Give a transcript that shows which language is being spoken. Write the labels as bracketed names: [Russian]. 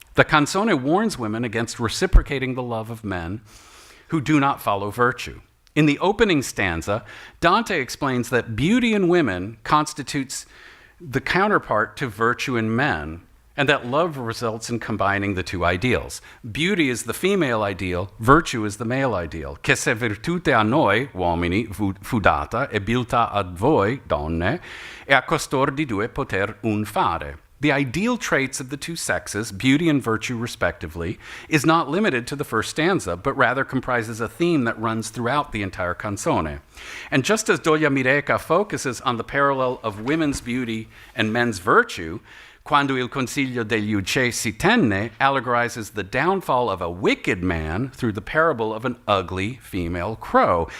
[English] The canzone warns women against reciprocating the love of men who do not follow virtue. In the opening stanza, Dante explains that beauty in women constitutes the counterpart to virtue in men, and that love results in combining the 2 ideals. Beauty is the female ideal, virtue is the male ideal. [Italian] Che se virtute a noi, uomini, fu data, e biltà ad voi, donne, e a costor di due poter un fare. [English] The ideal traits of the 2 sexes, beauty and virtue respectively, is not limited to the first stanza, but rather comprises a theme that runs throughout the entire canzone. And just as Doglia Mireca focuses on the parallel of women's beauty and men's virtue, Quando il consiglio degli ucce si tenne allegorizes the downfall of a wicked man through the parable of an ugly female crow.